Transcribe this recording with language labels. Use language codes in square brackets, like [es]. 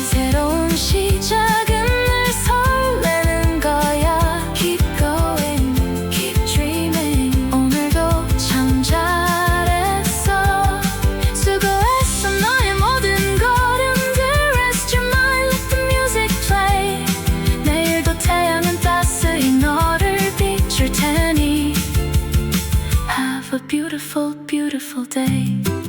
[ko] 새로운 시작은 늘 설레는 거야. [en] Keep going, keep dreaming. [ko] 오늘도 참 잘했어. 수고했어 너의 모든 걸음들. [en] Rest your mind, let the music play. [ko] 내일도 태양은 따스히 너를 비출 테니. [en] Have a beautiful, beautiful day.